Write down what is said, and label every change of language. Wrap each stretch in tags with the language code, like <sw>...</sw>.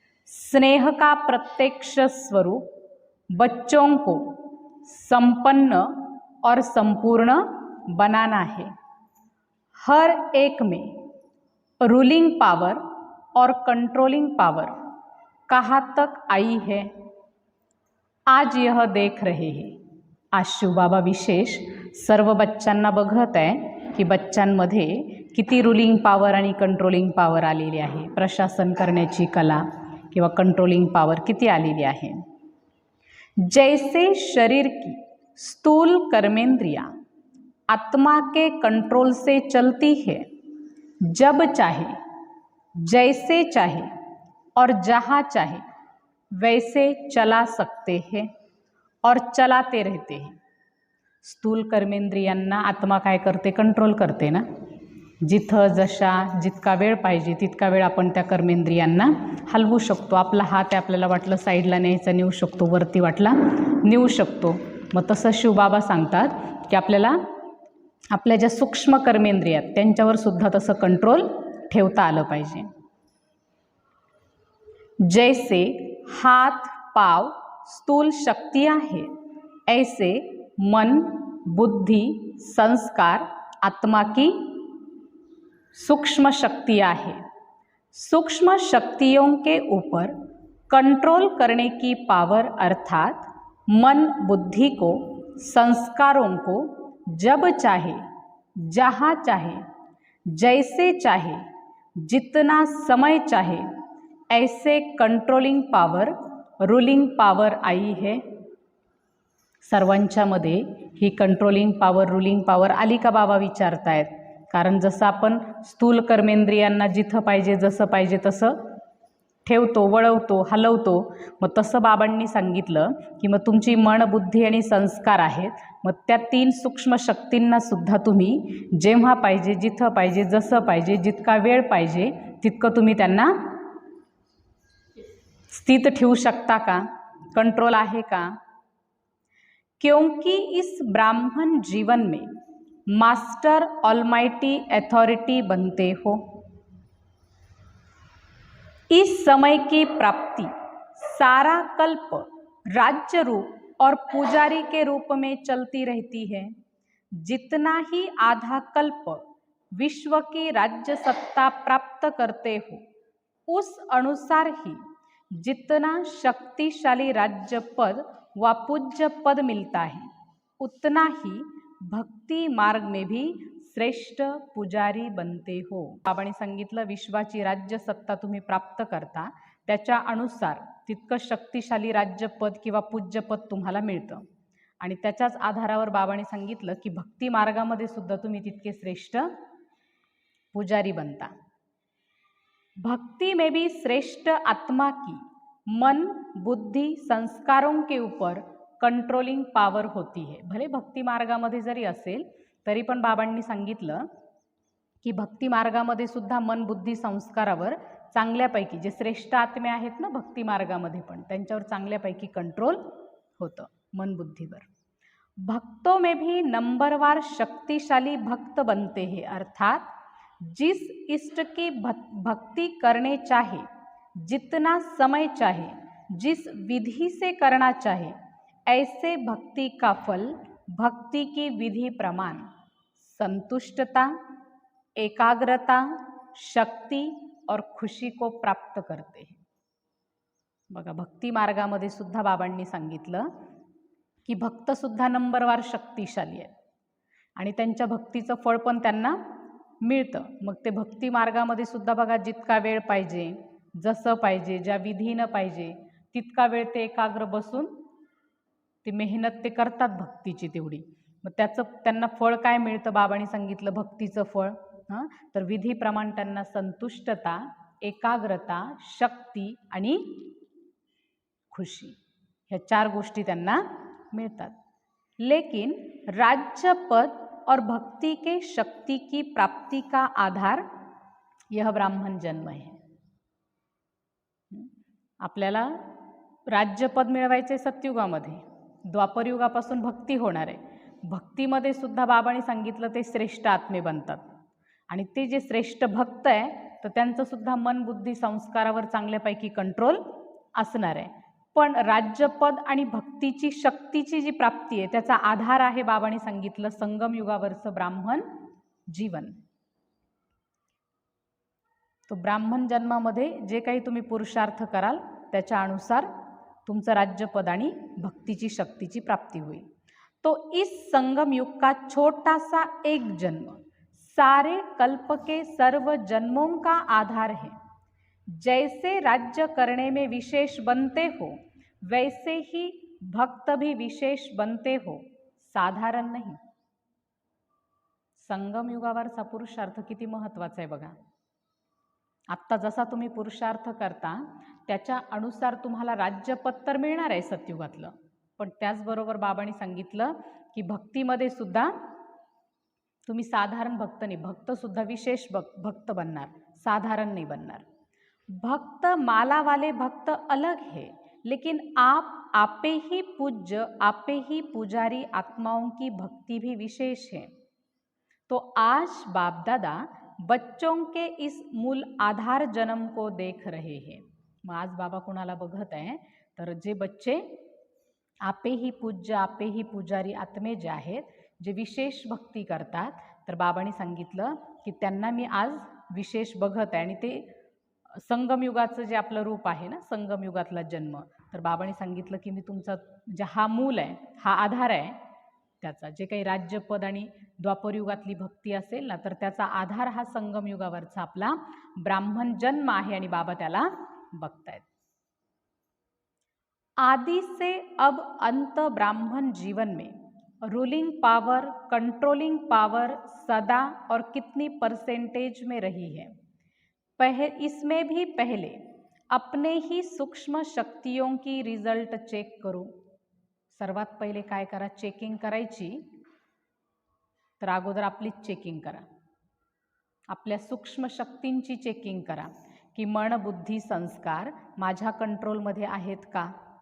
<hi>स्नेह का प्रत्यक्ष स्वरूप बच्चों को संपन्न और संपूर्ण बनाना है। हर एक में रूलिंग पावर और कंट्रोलिंग पावर कहाँ तक आई है, आज यह देख रहे हैं।</hi> <mr>आज शिवबाबा विशेष सर्व बच्चांना बघत आहे की बच्चांमध्ये किती रूलिंग पावर आणि कंट्रोलिंग पावर आलेली आहे, प्रशासन करण्याची कला किंवा कंट्रोलिंग पावर किती आलेली आहे।</mr> <hi>जैसे शरीर की स्थूल कर्मेंद्रियां आत्मा के कंट्रोल से चलती है, जब चाहे, जैसे चाहे और जहाँ चाहे वैसे चला सकते हैं और चलाते रहते हैं।</hi> <mr>स्थूल कर्मेंद्रियांना आत्मा काय करते, कंट्रोल करते ना। जिथं जशा जितका वेळ पाहिजे तितका वेळ आपण त्या कर्मेंद्रियांना हलवू शकतो। आपला हात आहे, आपल्याला वाटलं साईडला न्यायचा नेऊ शकतो, वरती वाटला नेऊ शकतो। मग तसं शिवबाबा सांगतात की आपल्याला आपल्या ज्या सूक्ष्म कर्मेंद्रियात त्यांच्यावर सुद्धा तसं कंट्रोल ठेवता आलं पाहिजे।</mr> <hi>जैसे हाथ पाव स्थूल शक्तियाँ हैं, ऐसे मन, बुद्धि, संस्कार आत्मा की सूक्ष्म शक्तियाँ हैं। सूक्ष्म शक्तियों के ऊपर कंट्रोल करने की पावर अर्थात मन बुद्धि को, संस्कारों को जब चाहे, जहाँ चाहे, जैसे चाहे, जितना समय चाहे ऐसे कंट्रोलिंग पावर, रूलिंग पावर आई है।</hi> <mr>सर्वांच्यामध्ये ही कंट्रोलिंग पावर, रूलिंग पावर आली का बाबा विचारतायत? कारण जसं आपण स्थूल कर्मेंद्रियांना जिथं पाहिजे जसं पाहिजे तसं ठेवतो, वळवतो, हलवतो, मग तसं बाबांनी सांगितलं की मग तुमची मन, बुद्धी आणि संस्कार आहेत, मग त्या 3 सूक्ष्म शक्तींना सुद्धा तुम्ही जेव्हा पाहिजे, जिथं पाहिजे, जसं पाहिजे, जितका वेळ पाहिजे तितकं तुम्ही त्यांना स्थित ठेवू शकता का? कंट्रोल आहे का?</mr> <hi>क्योंकि इस ब्राह्मण जीवन में मास्टर ऑलमाइटी अथॉरिटी बनते हो। इस समय की प्राप्ति सारा कल्प राज्य रूप और पुजारी के रूप में चलती रहती है। जितना ही आधा कल्प विश्व की राज्य सत्ता प्राप्त करते हो, उस अनुसार ही जितना शक्तिशाली राज्य पद व पूज्य पद मिलता है, उतना ही भक्ति मार्ग में भी श्रेष्ठ पुजारी बनते हो।</hi> <mr>बाबांनी सांगितलं विश्वाची राज्य सत्ता तुम्ही प्राप्त करता, त्याच्या अनुसार तितकं शक्तिशाली राज्यपद किंवा पूज्यपद तुम्हाला मिळतं आणि त्याच्याच आधारावर बाबांनी सांगितलं की भक्ती मार्गामध्ये सुद्धा तुम्ही तितके श्रेष्ठ पुजारी बनता।</mr> <hi>भक्ति में भी श्रेष्ठ आत्मा की मन, बुद्धि, संस्कारों के ऊपर कंट्रोलिंग पावर होती है।</hi> <mr>भले भक्ती मार्गामध्ये जरी असेल तरी पण बाबांनी सांगितलं की भक्ती मार्गामध्ये सुद्धा मन, बुद्धी, संस्कारावर चांगल्यापैकी जे श्रेष्ठ आत्मे आहेत ना भक्ती मार्गामध्ये पण त्यांच्यावर चांगल्यापैकी कंट्रोल होतं मन बुद्धीवर।</mr> <hi>भक्तों में भी नंबरवार शक्तिशाली भक्त बनते हैं, अर्थात जिस इष्ट की भक्ति करने चाहे, जितना समय चाहे, जिस विधि से करना चाहे, ऐसे भक्ति का फल भक्ति की विधि प्रमाण संतुष्टता, एकाग्रता, शक्ति और खुशी को प्राप्त करते हैं।</hi> <mr>बघा भक्ती मार्गामध्ये सुद्धा बाबांनी सांगितलं की भक्त सुद्धा नंबरवार शक्तिशाली आहेत आणि त्यांच्या भक्तीचं फळ पण त्यांना मिळतं। मग ते भक्ती मार्गामध्ये सुद्धा बघा जितका वेळ पाहिजे, जसं पाहिजे, ज्या विधीनं पाहिजे तितका वेळ ते एकाग्र बसून ते मेहनत ते करतात भक्तीची तेवढी। मग त्याचं त्यांना फळ काय मिळतं? बाबांनी सांगितलं भक्तीचं फळ तर विधीप्रमाणे त्यांना संतुष्टता, एकाग्रता, शक्ती आणि खुशी ह्या 4 गोष्टी त्यांना मिळतात।</mr> <hi>लेकिन राज्य पद और भक्ति के शक्ति की प्राप्ति का आधार यह ब्राह्मण जन्म है।</hi> <mr>आपल्याला राज्यपद मिळवायचे सत्ययुगामध्ये, द्वापर युगापासून भक्ती होणार आहे। भक्तीमध्ये सुद्धा बाबांनी सांगितलं ते श्रेष्ठ आत्मे बनतात आणि ते जे श्रेष्ठ भक्त आहे तर त्यांचं सुद्धा मन, बुद्धी, संस्कारावर चांगल्यापैकी कंट्रोल असणार आहे। पण राज्यपद आणि भक्तीची शक्तीची जी प्राप्ती आहे त्याचा आधार आहे बाबांनी सांगितलं संगम युगावरचं ब्राह्मण जीवन। तो ब्राह्मण जन्मामध्ये जे काही तुम्ही पुरुषार्थ कराल त्याच्या अनुसार तुमचं राज्यपद आणि भक्तीची शक्तीची प्राप्ती होईल।</mr> <hi>तो इस संगम युग का छोटा सा एक जन्म सारे कल्प के सर्व जन्मों का आधार है। जैसे राज्य करने में विशेष बनते हो वैसे ही भक्त भी विशेष बनते हो, साधारण नहीं।</hi> <mr>संगम युगावरचा पुरुषार्थ किती महत्त्वाचा आहे बघा। आत्ता जसा तुम्ही पुरुषार्थ करता त्याच्या अनुसार तुम्हाला राज्यपद तर मिळणार आहे सतयुगातलं, पण त्याचबरोबर बाबांनी सांगितलं की भक्तीमध्ये सुद्धा तुम्ही साधारण भक्त नाही, भक्त सुद्धा विशेष भक्त बनणार, साधारण नहीं बनणार।</mr> <hi>भक्त माला वाले भक्त अलग है, लेकिन आपे ही पूज्य, आपे ही पुजारी आत्माओं की भक्ति भी विशेष है। तो आज बाप दादा बच्चों के इस मूल आधार जन्म को देख रहे हैं।</hi> <mr>मग आज बाबा कोणाला बघत आहे तर जे बच्चे आपेही पूज्य आपेही पुजारी आत्मे जे आहेत, जे विशेष भक्ती करतात, तर बाबांनी सांगितलं की त्यांना मी आज विशेष बघत आहे. आणि ते संगमयुगाचं जे आपलं रूप आहे ना, संगमयुगातला जन्म, तर बाबांनी सांगितलं की मी तुमचा म्हणजे हा मूल आहे, हा आधार आहे त्याचा. जे काही राज्यपद आणि द्वापरयुगातली भक्ती असेल ना, तर त्याचा आधार हा संगमयुगावरचा आपला ब्राह्मण जन्म आहे आणि बाबा त्याला बघतायत.</mr> <hi>आदि से अब अंत ब्राह्मण जीवन में रूलिंग पावर, कंट्रोलिंग पावर सदा और कितनी परसेंटेज में रही है। इसमें भी पहले अपने ही सूक्ष्म शक्तियों की रिझल्ट चेक करो.</hi> <mr>सर्वात पहिले काय करा, चेकिंग करायची. तर अगोदर आपलीच चेकिंग करा, आपल्या सूक्ष्म शक्तींची चेकिंग करा की मन बुद्धी संस्कार माझ्या कंट्रोलमध्ये आहेत का.</mr>